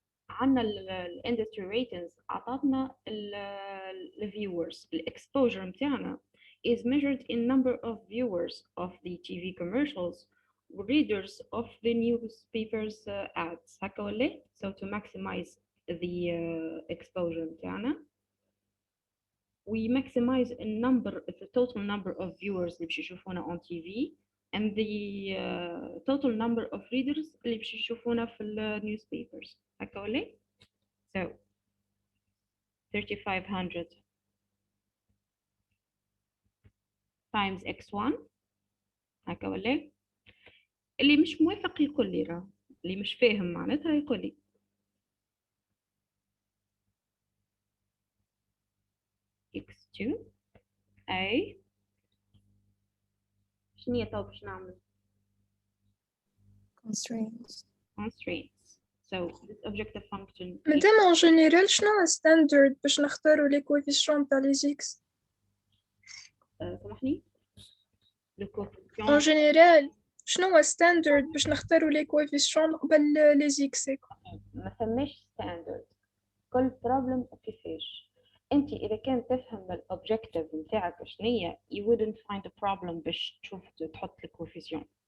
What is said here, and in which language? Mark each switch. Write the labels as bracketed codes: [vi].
[ar] عندنا الاندستري ريتنز عطاتنا الفيورز. الاكسبوجر متاعنا [en] is measured in number of viewers of the TV commercials, readers of the newspapers ads. [ar] هكا ولا؟ [en] So to maximize the exposure [ar] متاعنا [en] we maximize the total number of viewers [ar] اللي باش يشوفونا [en] on TV and the total number of readers اللي باش يشوفونا [ar] في [en] newspapers. [ar] هكا ولا؟ [en] So 3500 times x1 [ar] هكا ولا؟ اللي مش موافق يقول لي راه، اللي مش فاهم معناتها يقول لي. x2 a شنو هي تو باش نعمل؟ [en] Constraints. constraints. So this objective function [ar] مادام [fr] en général [ar] شنو هو standard باش نختاروا [fr] les coefficients [ar] تاع [fr] les x؟ [ar] سامحني [fr] le coefficient en général [ar] شنو هو standard باش نختاروا [fr] les coefficients [ar] قبل [fr] les x؟ [ar] ما فماش ستاندرد، كل بروبلم كيفاش. انت اذا كان تفهم الاوبجيكتيف نتاعك شنية [en] you wouldn't find a problem [ar] باش تشوف تحط الكوفيسيون.